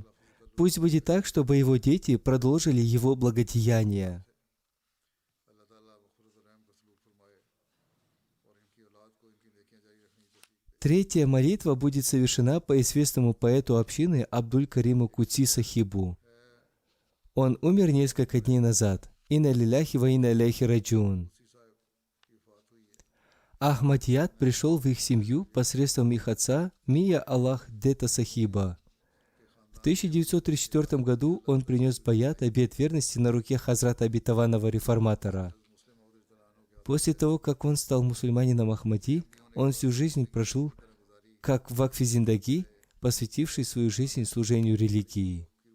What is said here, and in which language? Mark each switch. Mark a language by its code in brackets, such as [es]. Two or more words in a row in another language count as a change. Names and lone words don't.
[ru] Пусть будет так, чтобы его дети продолжили его благодеяния. Третья молитва будет совершена по известному поэту общины Абдуль-Кариму Кутси Сахибу. Он умер несколько дней назад. [ar] إنا لله وإنا إليه راجعون. [ru] Ахмадият пришел в их семью посредством их отца Мия Аллах Дета Сахиба. В 1934 году он принес баят, обет верности на руке Хазрата обетованного реформатора. После того, как он стал мусульманином Ахмади, он всю жизнь прожил как [ur] وقف زندگی, [ru] посвятивший свою жизнь служению религии.